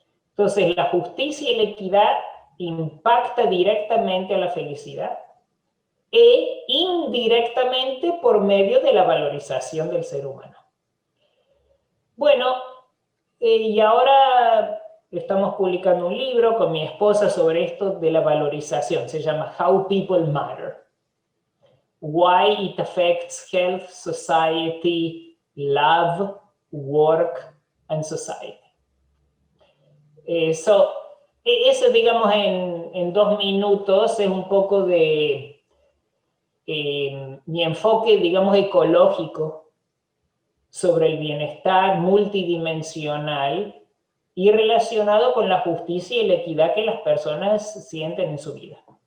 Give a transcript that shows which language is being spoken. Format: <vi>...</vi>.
<es>Entonces la justicia y la equidad impacta directamente a la felicidad e indirectamente por medio de la valorización del ser humano. Bueno, y ahora estamos publicando un libro con mi esposa sobre esto de la valorización. Se llama How People Matter.</es> <en>Why it affects health, society, love, work, and society.</en> <es>Eso, digamos, en 2 minutos es un poco de mi enfoque, digamos, ecológico sobre el bienestar multidimensional y relacionado con la justicia y la equidad que las personas sienten en su vida.</es>